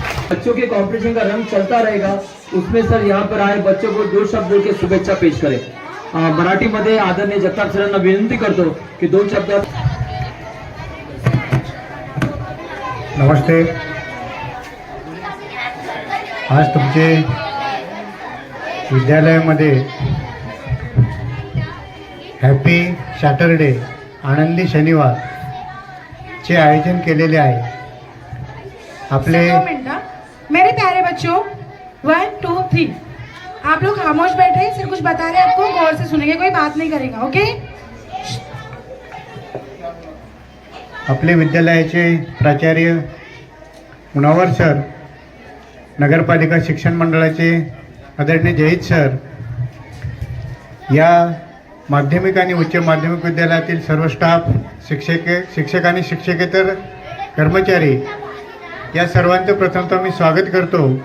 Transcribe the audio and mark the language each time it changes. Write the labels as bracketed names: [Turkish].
[Hindi] बच्चों के कंपटीशन का रंग चलता रहेगा, उसमें सर यहाँ पर आए बच्चों को 2 शब्द बोल के शुभेच्छा पेश करें। [Marathi] मराठी मध्ये आदरणीय जगताप सरांना विनंती करतो की 2 शब्द। [Hindi] नमस्ते। [Marathi] आज तुमचे विद्यालयामध्ये हॅपी सॅटरडे, आनंदी शनिवार चे आयोजन केलेले आहे। आपले [Hindi] 2 मिनट। मेरे प्यारे बच्चों, 1 2 3, आप लोग खामोश बैठे, सिर्फ कुछ बता रहे हैं आपको, गौर से सुनेंगे, कोई बात नहीं करेगा, ओके? [Marathi] आपले विद्यालयाचे प्राचार्य मुनावर सर, नगरपालिका शिक्षण मंडळाचे आदरणीय जहीद सर, या माध्यमिक आणि उच्च माध्यमिक विद्यालयातील सर्व स्टाफ, शिक्षक आणि शिक्षकेतर कर्मचारी, या सर्वांचं प्रथमतः मी स्वागत करतो।